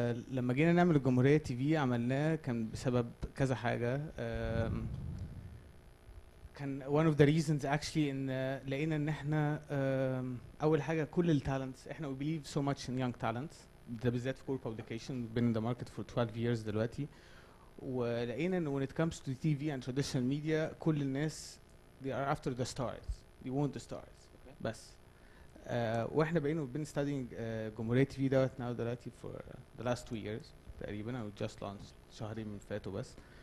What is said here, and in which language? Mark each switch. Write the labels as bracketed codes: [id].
[ar] لما جينا نعمل الجمهورية تي في عملناه كان بسبب كذا حاجة. كان [en] one of the reasons actually [ar] ان لقينا ان احنا اول حاجة كل التالنتس احنا [en] we believe so much in young talents [ar] ده بالذات في [en] core publication been in the market for 12 years [ar] دلوقتي. ولقينا ان [en] when it comes to TV and traditional media [ar] كل الناس [en] they are after the stars [ar] they want the stars بس. واحنا بقينا [en] been studying [ar] جمهورية تي في دوت now دلوقتي [en] for the last 2 years [ar] تقريبا او [en] just launched [ar] شهرين من فاتوا بس.